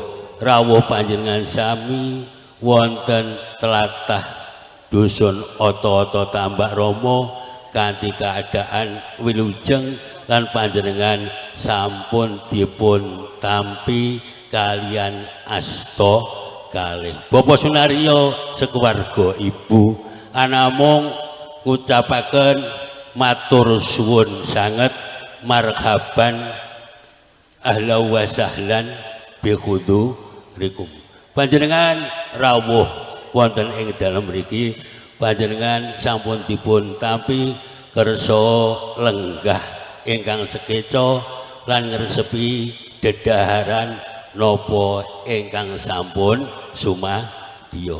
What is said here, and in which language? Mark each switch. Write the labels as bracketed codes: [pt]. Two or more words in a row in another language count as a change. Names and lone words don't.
[jv] rawuh panjenengan sami wonten tlatah dusun Oto-oto Tambak Romo kanthi keadaan wilujeng lan panjenengan sampun dipun tampi kalian asta kalih Bapak Sunaryo sekeluarga Ibu anamung ngucapaken matur suwun sanget marhaban [ar] أهلا وسهلا بحضوركم [jv] panjenengan rawuh wonten ing dalem mriki panjenengan sampun dipun tampi kersa lenggah ingkang sekeca lan ngresepi dedaharan napa ingkang sampun sumadya